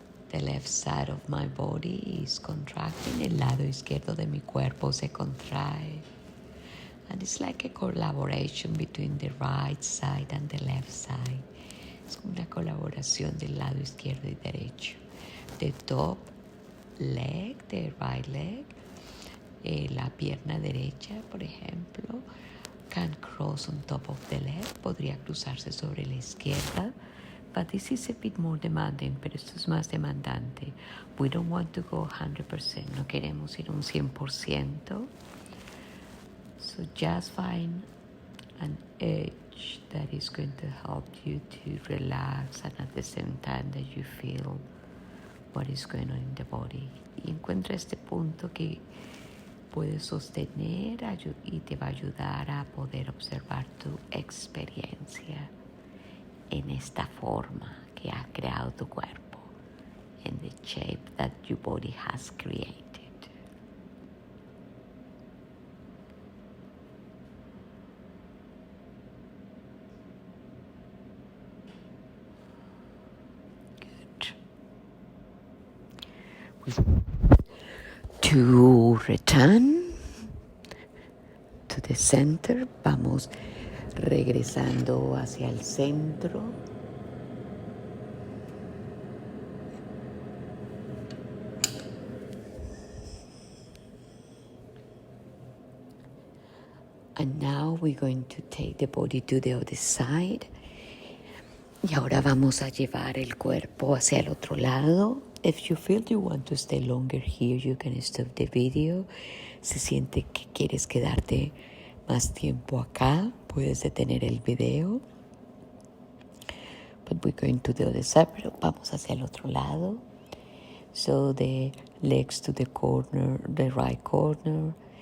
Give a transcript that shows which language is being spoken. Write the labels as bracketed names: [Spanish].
[English] The left side of my body is contracting. [Spanish] El lado izquierdo de mi cuerpo se contrae. [English] And it's like a collaboration between the right side and the left side. [Spanish] Es una colaboración del lado izquierdo y derecho. [English] The top leg, the right leg, [Spanish] la pierna derecha, por ejemplo, [English] can cross on top of the left. [Spanish] Podría cruzarse sobre la izquierda. [English] but this is a bit more demanding, [Spanish] pero esto es más demandante. [English] We don't want to go 100%, [Spanish] no queremos ir un 100%. [English] So just find an edge that is going to help you to relax and at the same time that you feel what is going on in the body. [Spanish] Y encuentra este punto que puedes sostener y te va a ayudar a poder observar tu experiencia en esta forma que ha creado tu cuerpo, [English] in the shape that your body has created. To return to the center, [Spanish] vamos regresando hacia el centro. [English] And now we're going to take the body to the other side. [Spanish] Y ahora vamos a llevar el cuerpo hacia el otro lado. [English] If you feel you want to stay longer here, you can stop the video. [Spanish] Si siente que quieres quedarte más tiempo acá, puedes detener el video. [English] But we're going to the other side, [Spanish] pero vamos hacia el otro lado. [English] So the legs to the corner, the right corner.